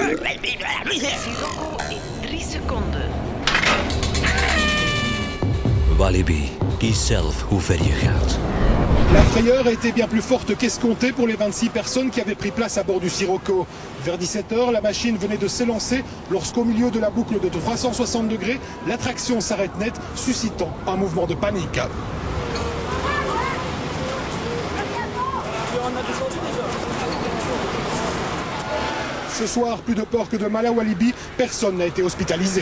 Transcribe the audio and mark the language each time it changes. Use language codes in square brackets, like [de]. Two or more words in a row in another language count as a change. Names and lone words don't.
[nl] Sirocco in 3 seconden. Walibi. Kies zelf hoe ver je gaat. [fr] La frayeur a été bien plus forte qu'escompté pour les 26 personnes qui avaient pris place à bord du Sirocco. Vers 17h, la machine venait de s'élancer lorsqu'au milieu de la boucle de 360 degrés, l'attraction s'arrête net, suscitant un mouvement de panique. Ce soir, plus de peur que de mal à Walibi, personne n'a été hospitalisé.